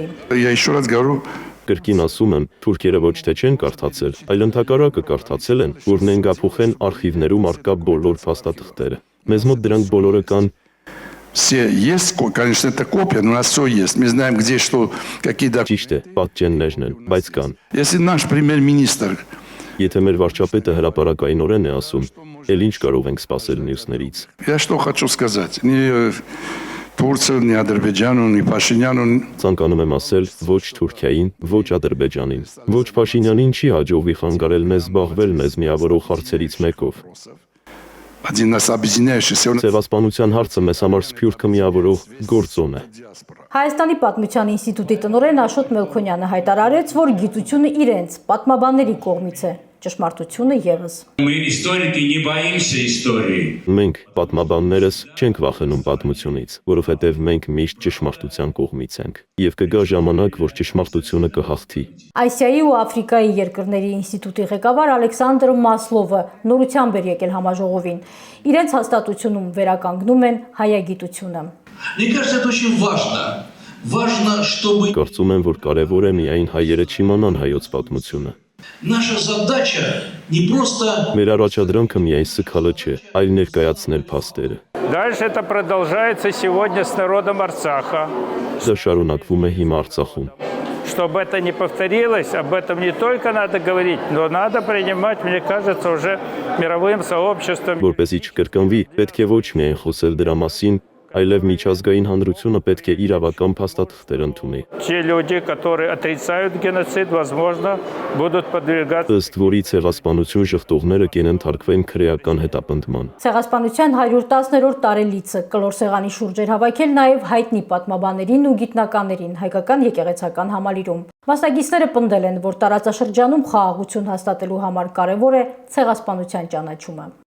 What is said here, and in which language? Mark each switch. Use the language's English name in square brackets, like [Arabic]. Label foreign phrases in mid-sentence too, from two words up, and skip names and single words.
[Russian] Я еще раз говорю, [Armenian] Կրկին ասում եմ, թուրքերը ոչ թե չեն կարդացել, այլ ընդհակառակը կարդացել են, որ նենգափոխեն արխիվներում առկա բոլոր փաստաթղթերը։ Մեզ մոտ дրանք բոլորը կան։ [Russian] все есть, конечно, это копия, но у нас все есть. Мы знаем, где что, какие документы. Ճիշտ է, պատճեններն են, բայց կան։ Если наш премьер-министр [Armenian] Եթե մեր վարչապետը հրապարակայնորեն է ասում, էլ ինչ կարող ենք սպասել մյուսներից։ [Russian] Я что хочу сказать, ни Турцию, ни Ադրբեջանу, ни Փաշինյանը [Armenian] Ցանկանում եմ ասել ոչ Թուրքիային, ոչ Ադրբեջանին, ոչ Փաշինյանին չի հաջողվի խանգարել մեզ զբաղվել մեզ միավորող հարցերից մեկով։ [Russian] один нас объединяющийся. [Armenian] Ցեղասպանության հարցը մեզ համար սփյուռքը միավորող գործոն է։ Հայաստանի պատմության ինստիտուտի տնօրեն Աշոտ Մելքոնյանը հայտարարեց, որ գիտությունը իրենց պատմաբանների կողմից է, ճշմարտությունը եւս։ [Russian] Мы историки не боимся истории. [Armenian] Մենք պատմաբաններս չենք վախենում պատմությունից, որովհետև մենք միշտ ճշմարտության կողմից ենք, եւ կգա ժամանակ, որ ճշմարտությունը կհաղթի։ Ասիայի ու Աֆրիկայի երկրների ինստիտուտի ղեկավար Ալեքսանդր Մասլովը նորությամբ էր եկել համաժողովին։ Իրենց հաստատությունում վերականգնում են հայագիտությունը։ [Russian] Мне кажется, это очень важно. Важно, чтобы [Armenian] Կարծում եմ, որ կարևոր է միայն հայերը չիմանան հայոց պատմությունը։ [Russian] наша задача не просто [Armenian] Մեր առաջադրանքը միայն սգալը չէ, այլ ներկայացնել փաստերը։ [Russian] Дальше это продолжается сегодня с народом Арцаха. [Armenian] Դա շարունակվում է հիմա Արցախում։ [Russian] Чтобы это не повторилось, об этом не только надо говорить, но надо принимать, мне кажется, уже мировым сообществом. [Armenian] Որպեսզի չկրկնվի, պետք է ոչ միայն խոսել դրա մասին, այլև միջազգային հանրությունը պետք է իրավական փաստաթղթեր ընդունի։ [Russian] Те люди, которые отрицают геноцид, возможно, будут подвергаться. [Armenian] Ըստ որի ցեղասպանություն շղթողները կենթարկվեն քրեական հետապնդման։ Ցեղասպանության 110-րդ տարելիցը կլոր սեղանի շուրջ էր հավաքել նաև հայտնի պատմաբաններին ու գիտնականներին հայկական եկեղեցական համալիրում։ Մասնագետները պնդել են, որ տարածաշրջանում խաղաղություն հաստատելու համար կարևոր է ցեղասպանության ճանաչումը։